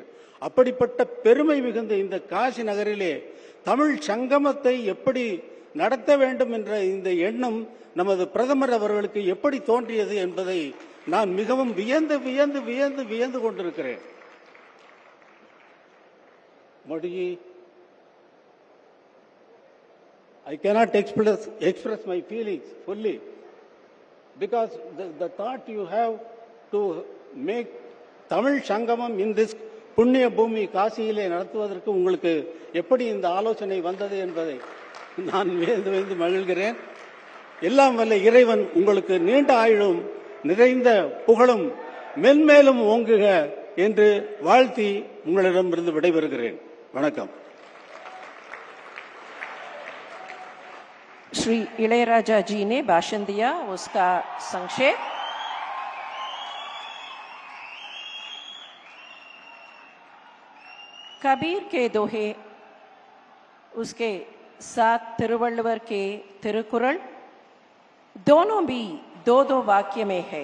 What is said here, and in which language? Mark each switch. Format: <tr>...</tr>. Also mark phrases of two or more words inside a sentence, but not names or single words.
<ta>அப்படிப்பட்ட பெருமை மிகுந்த இந்த காசி நகரிலே தமிழ் சங்கமத்தை எப்படி நடத்த வேண்டும் என்ற இந்த எண்ணம் நமது பிரதமர் அவர்களுக்கு எப்படி தோன்றியது என்பதை நான் மிகவும் வியந்து கொண்டிருக்கிறேன். மோடிஜி,</ta> <en>I cannot express my feelings fully because the thought you have to make Tamil Sangamam in this</en> <ta>புண்ணிய பூமி காசியிலே நடத்துவதற்கு உங்களுக்கு எப்படி இந்த ஆலோசனை வந்தது என்பதை நான் வியந்து மகிழ்கிறேன். எல்லாம் வல்ல இறைவன் உங்களுக்கு நீண்ட ஆயுளும் நிறைந்த புகழும் மென்மேலும் ஓங்குக என்று வாழ்த்தி உங்களிடமிருந்து விடைபெறுகிறேன். வணக்கம்.</ta> <hi>श्री इளையராजा जी ने भाषण दिया, उसका संक्षेप। कबीर के दोहे, उसके साथ तिरुवल्लुवर के तिरुकुरल, दोनों भी 2 वाक्य में है।</hi>